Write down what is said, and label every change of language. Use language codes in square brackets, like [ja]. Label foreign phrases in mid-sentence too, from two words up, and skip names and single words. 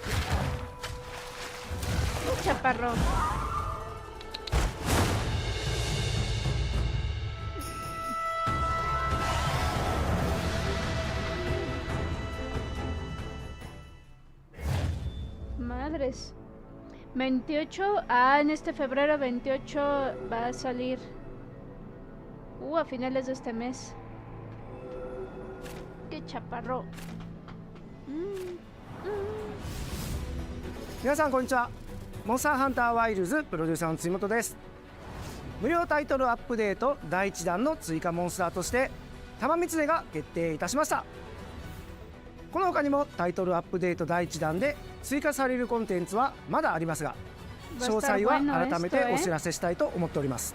[es] Un chaparrón. Madres. 28. Ah, en este febrero 28 va a salir. A finales de este mes. Qué chaparro. [ja] 皆さんこんにちは。モンスターハンターワイルズプロデューサーの辻本です。無料タイトルアップデート第1弾の追加モンスターとして玉三つが決定いたしました。この他にもタイトルアップデート第1弾で追加されるコンテンツはまだありますが、詳細は改めてお知らせしたいと思っております。